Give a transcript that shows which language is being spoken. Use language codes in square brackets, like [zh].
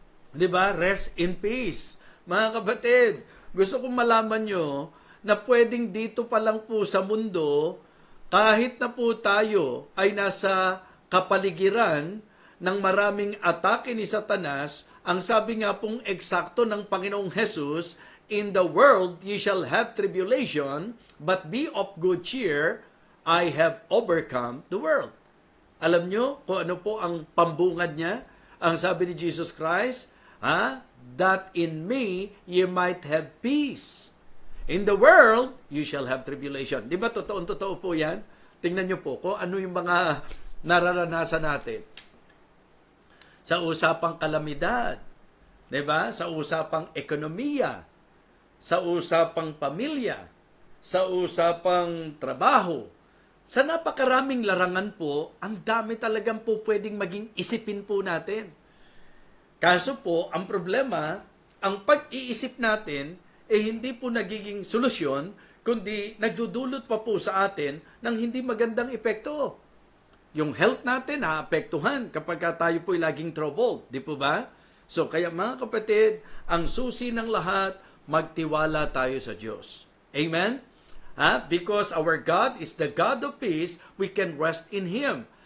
[tl] Di ba? Rest in peace. Mga kapatid, gusto kong malaman nyo na pwedeng dito pa lang po sa mundo, kahit na po tayo ay nasa kapaligiran ng maraming atake ni Satanas, ang sabi nga pong eksakto ng Panginoong Hesus, [en] in the world ye shall have tribulation, but be of good cheer, I have overcome the world. [tl] Alam nyo kung ano po ang pambungad niya? Ang sabi ni [en] Jesus Christ, that in me ye might have peace. In the world, you shall have tribulation. [tl] Di ba totoo po yan? Tingnan nyo po kung ano yung mga nararanasan natin. Sa usapang kalamidad, di ba? Sa usapang ekonomiya, sa usapang pamilya, sa usapang trabaho, sa napakaraming larangan po, ang dami talagang po pwedeng maging isipin po natin. Kaso po, ang problema, ang pag-iisip natin, hindi po nagiging solusyon, kundi nagdudulot pa po sa atin ng hindi magandang epekto. Yung health natin naapektuhan kapag tayo po laging troubled, di po ba? So kaya mga kapatid, ang susi ng lahat, magtiwala tayo sa Diyos. Amen? [en] Because our God is the God of peace, we can rest in Him.